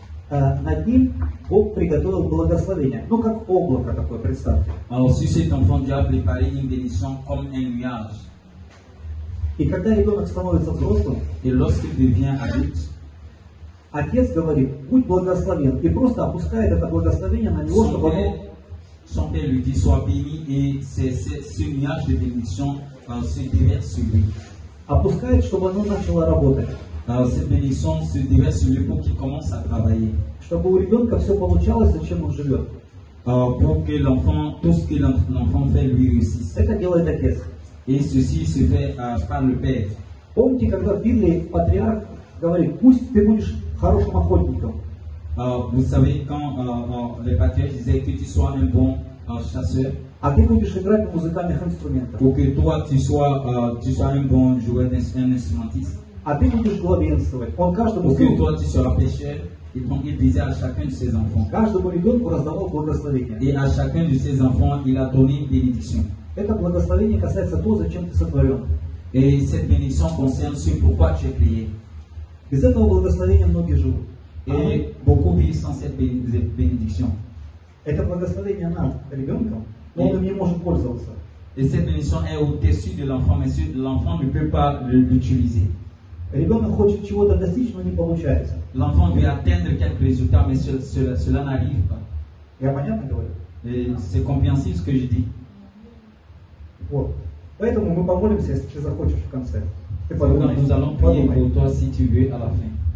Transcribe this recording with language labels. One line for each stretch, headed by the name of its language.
Russian: над ним Бог приготовил благословение. Ну, как облако такое, представьте.
French: alors sur cet enfant, Dieu a préparé une bénédiction comme un nuage.
Russian: И когда ребенок становится взрослым,
French: Et lorsqu'il devient adulte,
Russian: отец говорит, будь благословен, и просто опускает это благословение на него, чтобы оно...
French: son père lui dit, sois béni, et ce nuage de bénédiction se déverse sur lui.
Russian: Опускает, чтобы оно начало работать.
French: Alors cette bénédiction se déverse sur lui pour qu'il commence à travailler.
Russian: Чтобы у ребенка все получалось, зачем он живет.
French: Pour que l'enfant, tout ce que l'enfant fait, lui réussisse.
Russian: Это делает отец.
French: Et ceci se fait par le père.
Russian: Помните, когда в Библии патриарх говорит, пусть ты будешь хорошим охотником.
French: Vous savez, quand les patriarches disaient que tu sois un bon chasseur,
Russian: а ты будешь играть на музыкальных инструментах.
French: Pour que toi, tu sois un bon joueur, un instrumentiste.
Russian: А ты будешь главенствовать. Он каждому
French: Pour que toi, tu sois pêcheur. Et donc, il disait à chacun de ses enfants.
Russian: Каждому ребенку раздавал благословение.
French: Et à chacun de ses enfants, il a donné une bénédiction.
Russian: Это благословение касается того, зачем ты сотворен.
French: Et cette bénédiction concerne ce pourquoi tu es créé.
Russian: Без этого благословения многие живут.
French: Et beaucoup vivent sans cette bénédiction.
Russian: Это благословение над ребенком, но он им не может пользоваться.
French: Et cette bénédiction est au-dessus de l'enfant, mais l'enfant ne peut pas l'utiliser.
Russian: Ребенок хочет чего-то достичь, но не получается.
French: L'enfant veut atteindre quelques résultats, mais cela n'arrive pas.
Russian: Я понятно говорю?
French: Et c'est compréhensible ce que je dis.
Russian: Вот. Поэтому мы помолимся, если ты захочешь в конце.
French: Donc, nous allons prier pour toi si tu veux à la fin.